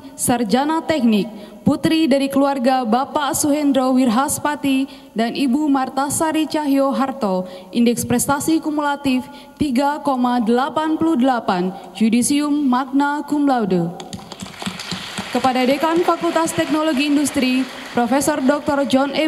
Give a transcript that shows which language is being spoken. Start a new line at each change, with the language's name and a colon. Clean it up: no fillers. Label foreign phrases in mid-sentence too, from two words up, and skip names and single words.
Indonesian: Sarjana Teknik, putri dari keluarga Bapak Suhendro Wirhaspati dan Ibu Martasari Cahyo Harto, indeks prestasi kumulatif 3,88,
Latin: judisium magna cum laude.
Indonesian: Kepada Dekan Fakultas Teknologi Industri, Profesor Dr. John E.